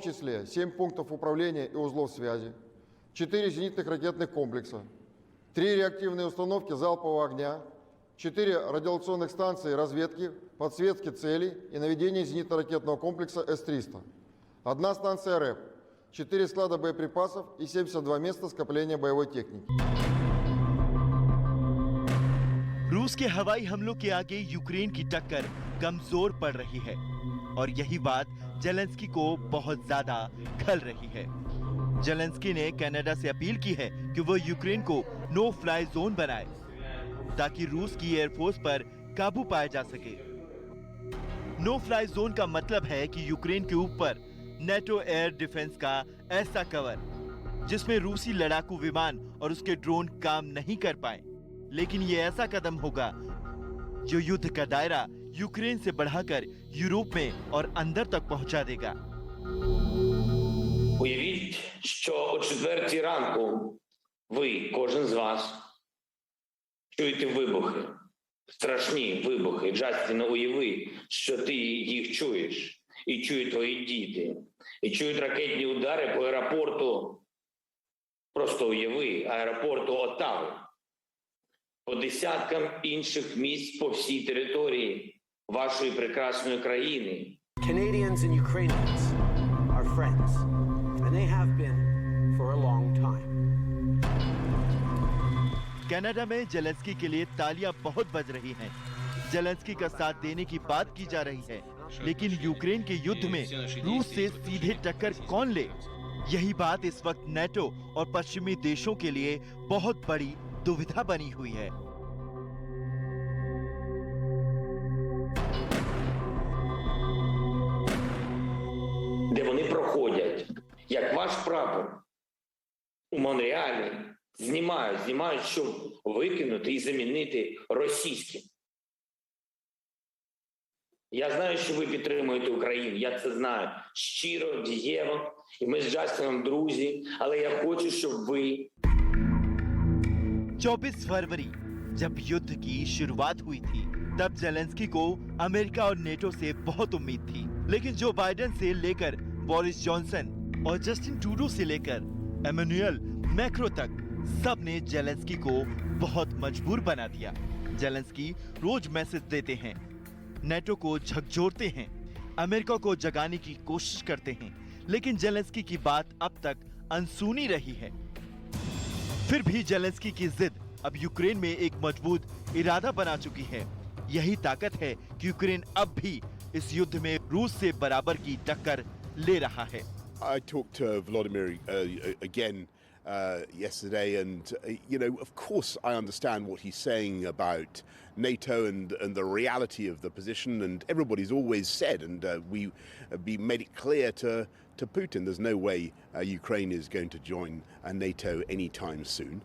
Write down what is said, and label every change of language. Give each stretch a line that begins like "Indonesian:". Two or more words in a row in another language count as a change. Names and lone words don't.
Russian: числе 7 пунктов управления и узлов связи, 4 зенитных ракетных комплекса, 3 реактивные установки залпового огня, 4 радиолокационных станции разведки, подсветки целей и наведения зенитно-ракетного комплекса С-300, 1 станция РЭП, 4 склада боеприпасов и 72 места скопления боевой техники.
Hindi: रूस के हवाई हमलों के आगे यूक्रेन की टक्कर कमजोर पड़ रही है और यही बात जेलेंस्की को बहुत ज्यादा खल रही है। जेलेंस्की ने कनाडा से अपील की है कि वो यूक्रेन को
English: no fly zone
Hindi: बनाए ताकि रूस की एयरफोर्स पर काबू पाया जा सके।
English: no fly zone
Hindi: का मतलब है कि यूक्रेन के ऊपर नेटो
English: air defense
Hindi: का ऐसा कवर जिसमें रूसी लड़ाकू विमान और उसके ड्रोन काम नहीं कर पाए। लेकिन ये ऐसा कदम होगा जो युद्ध का दायरा यूक्रेन से बढ़ाकर यूरोप में और अंदर तक पहुंचा देगा।
Ukrainian: Уявіть, що о 4 ранку ви, кожен з вас, чуєте вибухи, страшні вибухи. Джастіне, уяви, що ти їх чуєш, і чують твої діти, і чують ракетні удари по аеропорту, просто уяви, аеропорту Оттави, по десяткам інших місць по всій території вашої прекрасної країни.
English: Canadians and Ukrainians are friends, and they have been for a long time.
Hindi: कनाडा में जेलेंस्की के लिए तालियां बहुत बज रही हैं। जेलेंस्की का साथ देने की बात की जा रही है, लेकिन यूक्रेन के युद्ध में रूस से सीधे टक्कर कौन ले? यही बात इस वक्त नेटो और पश्चिमी देशों के लिए बहुत बड़ी दुविधा बनी हुई है।
Ukrainian: Де вони проходять, як ваш прапор у Монреалі, знімають, щоб викинути і замінити російським. Я знаю, що ви підтримуєте Україну, я це знаю щиро, дієво, і ми з Джастином друзі, але я хочу, щоб ви
Hindi: 24 फरवरी जब युद्ध की शुरुआत हुई थी, तब जेलेंस्की को अमेरिका और नेटो से बहुत उम्मीद थी। लेकिन जो बाइडेन से लेकर बोरिस जॉनसन और जस्टिन ट्रूडो से लेकर एमेनुएल मैक्रो तक सब ने जेलेंस्की को बहुत मजबूर बना दिया। जेलेंस्की रोज मैसेज देते हैं, नेटो को झकझोरते हैं, अमेरिका को जगाने की कोशिश करते हैं, लेकिन जेलेंस्की की बात अब तक अनसुनी रही है। फिर भी जेलेंस्की की जिद अब यूक्रेन में एक मजबूत इरादा बना चुकी है। यही ताकत है कि यूक्रेन अब भी इस युद्ध में रूस से बराबर की टक्कर ले रहा है।
English: I talked to Volodymyr again yesterday, and of course, I understand what he's saying about NATO and the reality of the position. And everybody's always said, and we made it clear to Putin, there's no way Ukraine is going to join NATO anytime soon.